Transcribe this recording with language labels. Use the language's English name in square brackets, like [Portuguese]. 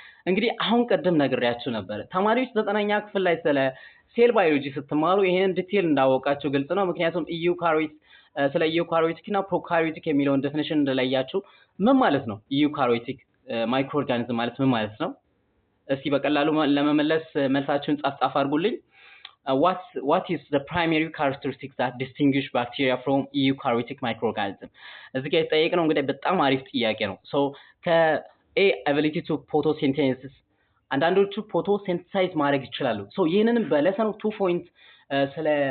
[Amharic] እንግዲህ አሁን ቀደም ነግሬያችሁ ነበር። ተማሪዎች ዘጠነኛ ክፍል ላይ ስለ ሴል ባዮሎጂ ስትማሩ ይሄንን ዲቴል እንዳወቃችሁ ግልጽ ነው። ምክንያቱም ስለ eukaryotic እና prokaryotic የሚለውን ዴፊኒሽን እንደለያችሁ ምን ማለት ነው eukaryotic ማይክሮኦርጋኒዝም ማለት ምን ማለት ነው? እስቲ በቀላሉ ለመመለስ መልሳችሁን ጻፍ አድርጉልኝ። [English] What is the primary characteristics that distinguish bacteria from eukaryotic microorganism? [Amharic] እዚህ ጋር የተጠየቅነው እንግዲህ በጣም አሪፍ ጥያቄ ነው። ሶ ከኤ [English] ability to photosynthesis [Amharic] አንዳንዶቹ ፎቶሲንተሳይዝ ማድረግ ይችላሉ። ሶ ይሄንን በሌሰን 2 ፖይንት ስለ